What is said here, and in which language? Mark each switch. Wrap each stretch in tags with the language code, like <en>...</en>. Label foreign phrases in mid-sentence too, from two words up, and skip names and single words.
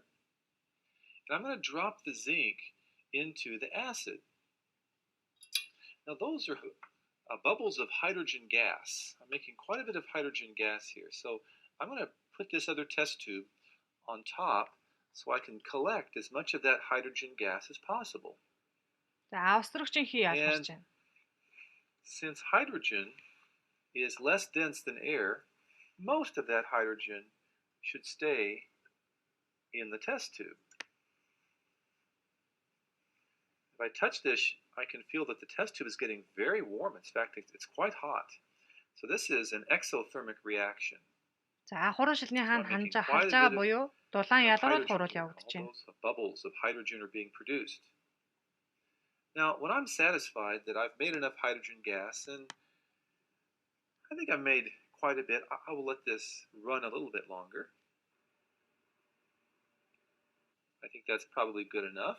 <en>And I'm going to drop the zinc into the acid. Now those are bubbles of hydrogen gas. I'm making quite a bit of hydrogen gas here. So I'm going to put this other test tube on top so I can collect as much of that hydrogen gas as possible.</en> <mn>За острогчийн хий ялгарч байна.</mn> <en>Since hydrogen is less dense than air, most of that hydrogen should stay in the test tube. If I touch this, I can feel that the test tube is getting very warm. In fact, it's quite hot. So this is an exothermic reaction.</en> <mn>За хуруу шилний хаан харж байгаа буюу дулаан ялгаруулах хурал явагдаж байна.</mn> <en>Bubbles of hydrogen are being produced. Now, when I'm satisfied that I've made enough hydrogen gas, and I think I've made quite a bit, I will let this run a little bit longer. I think that's probably good enough.</en>